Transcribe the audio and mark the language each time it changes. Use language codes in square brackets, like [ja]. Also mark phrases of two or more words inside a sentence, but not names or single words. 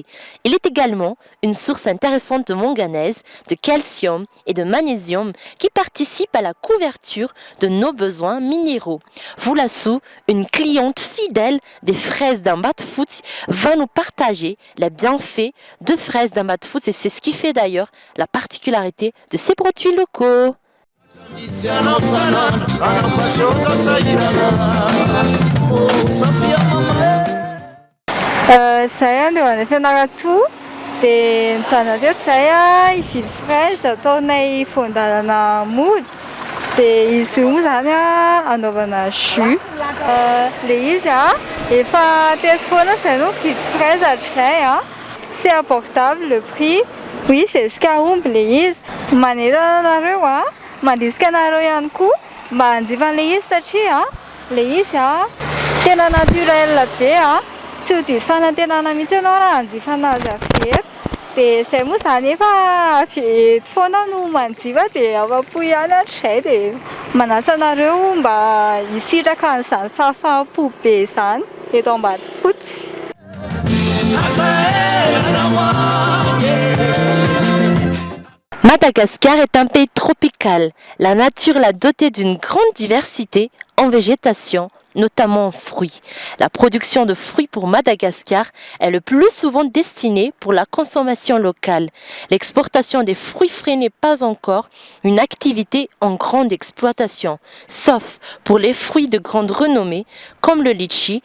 [fr] Il est également une source intéressante de manganèse, de calcium et de magnésium qui participent à la couverture de nos besoins minéraux. Voulassou, une cliente fidèle des fraises d'un Bat-Foot, va nous partager les bienfaits de fraises d'un Bat-Foot et c'est ce qui fait d'ailleurs la particularité de ces produits locaux. [mg] Zay andeo any Fianaratsoa dia mijanona teo zay hividy fraise ataonay voan-dalana mody dia izy io moa zany anaovana jus. Ilay izy efa teto foana zay no mividy fraise hatr'izay [fr] c'est abordable le prix. [mg] Oui, zezika omby ilay izy. Manentana anareo mandrisika anareo ihany koa mba hanjifa an'ilay izy satria ilay izy tena naturel be tsy ho diso fanantenana mihitsy ianao raha hanjifa anazy avy eto. Dia izay moa zany efa avy eto foana no manjifa dia afa-po ihany hatr'izay dia manasa anareo mba hisitraka an'izany fahafahampo be izany eto Ambatofotsy. [fr] Madagascar est un pays tropical. La nature l'a doté d'une grande diversité en végétation, notamment en fruits. La production de fruits pour Madagascar est le plus souvent destinée pour la consommation locale. L'exportation des fruits frais n'est pas encore une activité en grande exploitation, sauf pour les fruits de grande renommée comme le litchi.